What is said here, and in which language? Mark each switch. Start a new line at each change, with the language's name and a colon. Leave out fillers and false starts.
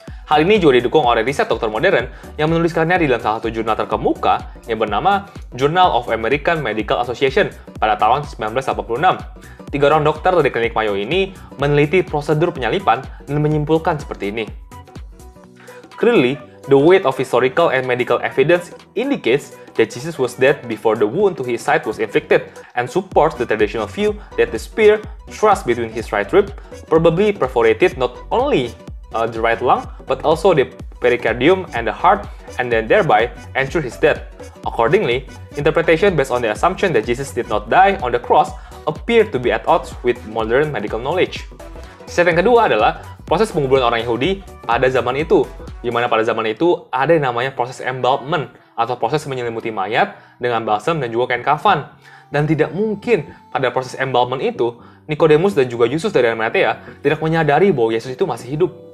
Indonesian: Hal ini juga didukung oleh riset dokter modern yang menuliskannya di dalam salah satu jurnal terkemuka yang bernama Journal of American Medical Association pada tahun 1986. 3 orang dokter dari klinik Mayo ini meneliti prosedur penyalipan dan menyimpulkan seperti ini.
English: Clearly, the weight of historical and medical evidence indicates that Jesus was dead before the wound to his side was inflicted and supports the traditional view that the spear thrust between his right rib probably perforated not only the right lung but also the pericardium and the heart and then thereby ensured his death. Accordingly, interpretation based on the assumption that Jesus did not die on the cross appear to be at odds with modern medical knowledge.
Indonesian: Step yang kedua adalah proses penguburan orang Yahudi pada zaman itu, di mana pada zaman itu ada yang namanya proses embalmment atau proses menyelimuti mayat dengan balsam dan juga kain kafan. Dan tidak mungkin pada proses embalmment itu, Nikodemus dan juga Yusus dari Arimatea tidak menyadari bahwa Yesus itu masih hidup.